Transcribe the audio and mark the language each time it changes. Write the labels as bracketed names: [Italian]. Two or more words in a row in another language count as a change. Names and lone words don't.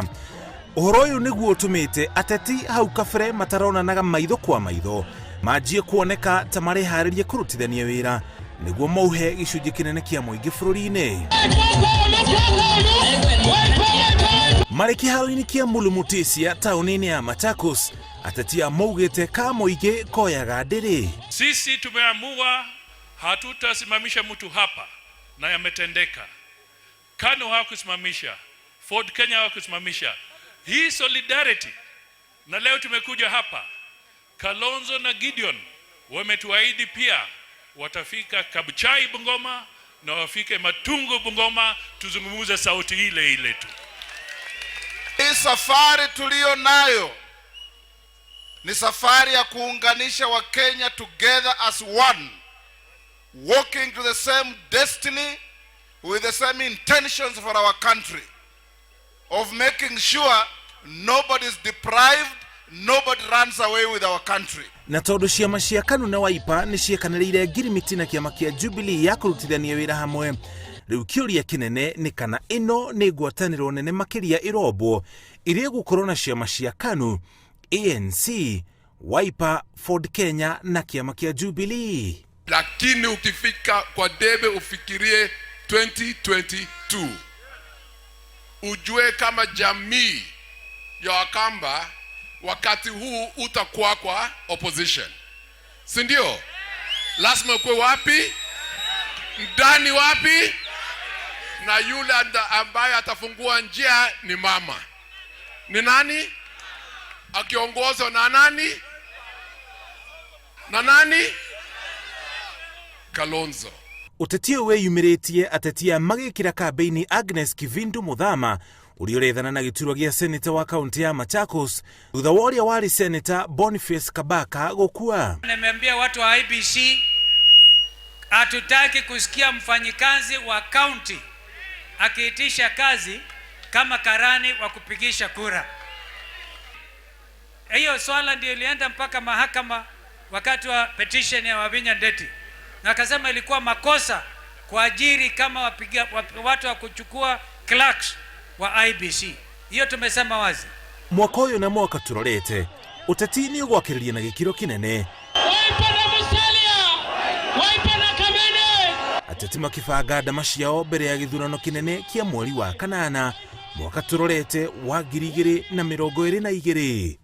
[Kikuyu] Ũhoro ũyũ nĩguo ũtũmĩte ateti hau kabere mataronanaga maitho kwa maitho manjie kuoneka ta mareharĩria kũrutithania wĩra nĩguo mauhe gĩcunjĩ kĩnene kĩa mũingĩ bũrũri-inĩ. Marĩ kĩharo-inĩ kĩa Mulumutisia taũni-inĩ ya Machakos, ateti maugĩte ka mũingĩ koyaga ndĩrĩ. [Swahili] Sisi tumeamua hatutasimamisha mtu hapa na yametendeka. KANU hawakusimamisha, Ford Kenya hawakusimamisha. Hii solidarity, na leo tumekuja hapa, Kalonzo na Gideon wametuahidi pia watafika Kabuchai Bungoma na wafike Matungu Bungoma, tuzungumuze sauti ile ile tu. Hii safari tulio nayo ni safari ya kuunganisha wa Kenya [English] together as one, walking to the same destiny with the same intentions for our country, of making sure nobody is deprived, nobody runs away with our country. [Kikuyu] Na tondu ciama cia KANU na Wiper ni ciekanĩrĩire ngirimiti na kĩama kĩa Jubilee ya kũrutithania wĩra hamwe, rĩu kĩũria kĩnene nĩ kana ĩno nĩ ngwatanĩro nene makĩria ĩrombwo iria gũkorwo na ciama cia KANU, ANC, Wiper, Ford Kenya na kĩama kĩa Jubilee. [Swahili] Lakini ukifika kwa debe ufikirie 2022, ujue kama jamii ya Wakamba wakati huu utakuwa kwa opposition, si ndio? Lazima ukwe wapi? Ndani wapi? Na yule ambaye atafungua njia ni mama. Ni nani? Akiongozwa na nani? Na nani? Kalonzo. [Kikuyu] Uteti ũyũ weyumĩrĩtie ateti magĩkĩra kambeini Agnes Kivindu Muthama ũrĩa ũrethana na gĩturwa gĩa seneta wa kaunti ya Machakos thutha wa ũrĩa warĩ seneta Boniface Kabaka gũkua. [Swahili] Nimeambia watu wa IBC hatutaki kusikia mfanyikazi wa kaunti akiitisha kazi kama karani wa kupigisha kura. Hiyo swala ndio ilienda mpaka mahakama wakati wa petition ya Wavinya Ndeti, na akasema ilikuwa makosa kuajiri kama watu wa kuchukua clerks wa IBC. Hiyo tumesema wazi. [Kikuyu] Mwaka ũyũ na mwaka turorete uteti nĩ ũgwakĩrĩria na gĩkĩro kĩnene. Ateti makĩbanga ndama ciao mbere ya gĩthurano kĩnene kĩa mweri wa kanana mwaka turorete wa 2022.